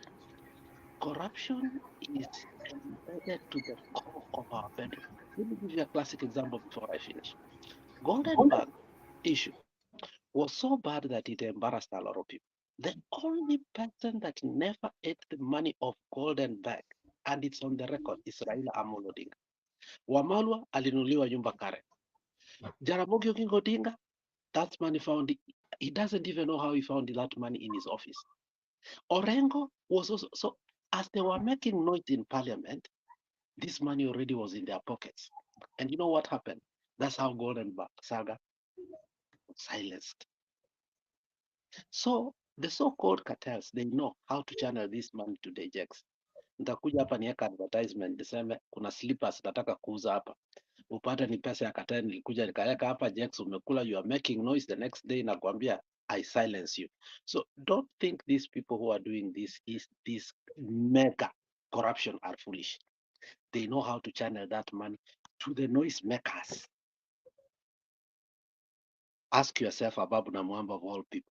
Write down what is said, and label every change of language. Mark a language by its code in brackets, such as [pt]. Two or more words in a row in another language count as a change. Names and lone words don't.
[en] Corruption is embedded to the core of our bedroom. Let me give you a classic example before I finish. Golden Bag issue was so bad that it embarrassed a lot of people. The only person that never ate the money of Golden Bag, and it's on the record, is Raila Odinga. [sw] Wamalwa alinuliwa nyumba Karen. [en] Jaramogi Oginga Odinga, that money found, he doesn't even know how he found that money in his office. Orengo was also, so as they were making noise in parliament, this money already was in their pockets. And you know what happened? That's how Golden Bag saga was silenced. So the so-called cartels, they know how to channel this money to the jacks. [sw] Nitakuja hapa niweka advertisement niseme kuna slippers nataka kuuza hapa, upate ni pesa ya cartel, nilikuja nikaweka hapa jacks, umekula, [en] you are making noise, the next day nakwambia I silence you. So don't think these people who are doing this mega corruption are foolish. They know how to channel that money to the noise makers. Ask yourself, Ababu Namwamba of all people.